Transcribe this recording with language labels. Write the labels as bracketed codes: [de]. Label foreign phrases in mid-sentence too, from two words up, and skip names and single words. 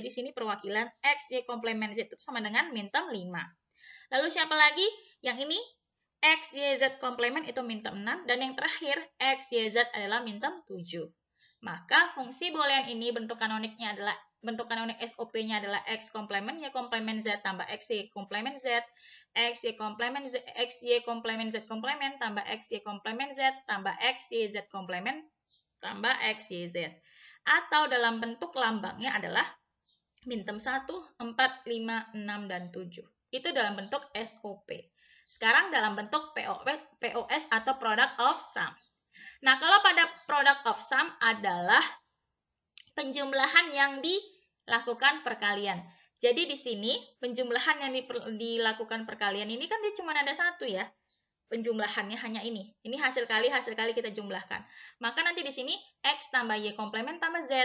[id] Di sini perwakilan X, Y komplemen Z itu sama dengan [en] min term [id] 5. Lalu siapa lagi? Yang ini X, Y, Z komplemen itu [en] min term [id] 6. Dan yang terakhir X, Y, Z adalah [en] min term [id] 7. Maka fungsi boolean ini bentuk kanonik SOP-nya adalah X komplemen Y komplemen Z tambah X, Y komplemen Z, X, Y komplemen Z, X, Y komplemen Z komplemen tambah X, Y komplemen Z tambah X, Y, Z komplemen tambah X, Y, Z. Atau dalam bentuk lambangnya adalah [en] min term [id] 1, 4, 5, 6, dan 7. Itu dalam bentuk SOP. Sekarang dalam bentuk POS atau [en] product of sum. [id] Nah, kalau pada [en] product of sum [id] adalah penjumlahan yang dilakukan perkalian. Jadi di sini penjumlahan yang dilakukan perkalian ini kan dia cuma ada satu ya. Penjumlahannya hanya ini. Ini hasil kali kita jumlahkan. Maka nanti di sini X tambah Y komplemen tambah Z.